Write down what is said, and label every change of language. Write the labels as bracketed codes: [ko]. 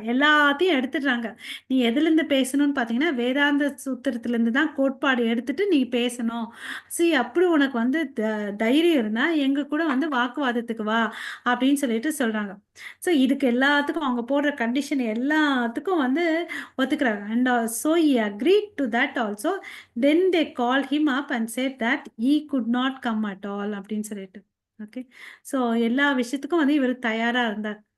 [ta] எல்லாத்தையும் எடுத்துடுறாங்க. நீ எதுலேருந்து பேசணும்னு பார்த்தீங்கன்னா வேதாந்த சூத்திரத்துலேருந்து தான் கோட்பாடு எடுத்துட்டு நீ பேசணும். சரி, அப்படி உனக்கு வந்து தைரியம் இருந்தால் எங்கள் கூட வந்து வாக்குவாதத்துக்கு வா அப்படின்னு சொல்லிட்டு சொல்கிறாங்க. ஸோ இதுக்கு எல்லாத்துக்கும் அவங்க போடுற கண்டிஷன் எல்லாத்துக்கும் வந்து ஒத்துக்கிறாங்க. [en] And so he agreed to that also. Then they called him up and said that he could not come at all [ta] அப்படின்னு சொல்லிட்டு. ஓகே, ஸோ எல்லா விஷயத்துக்கும் வந்து இவர் தயாராக இருந்தார்.